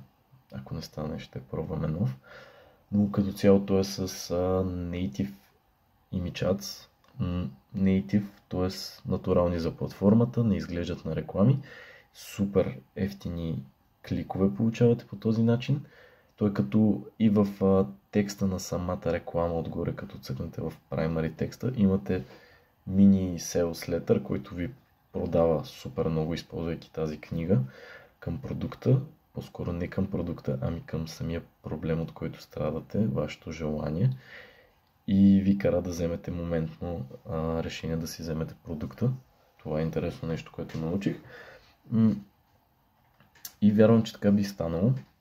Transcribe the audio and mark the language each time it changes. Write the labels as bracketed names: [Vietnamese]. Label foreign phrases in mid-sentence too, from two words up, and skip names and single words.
[Bulgarian] Ако не стане, ще пробваме нов, но като цяло то е с [English] Native Image Ads, [Bulgarian] Native, т.е. натурални за платформата, не изглеждат на реклами, супер ефтини кликове получавате по този начин. Той като и в текста на самата реклама отгоре, като цъкнете в primary текста, имате мини [English] sales letter, [Bulgarian] който ви продава супер много, използвайки тази книга към продукта, по-скоро не към продукта, ами към самия проблем, от който страдате, вашето желание, и ви кара да вземете моментно решение да си вземете продукта. Това е интересно нещо, което научих. И вярвам, че така би станало.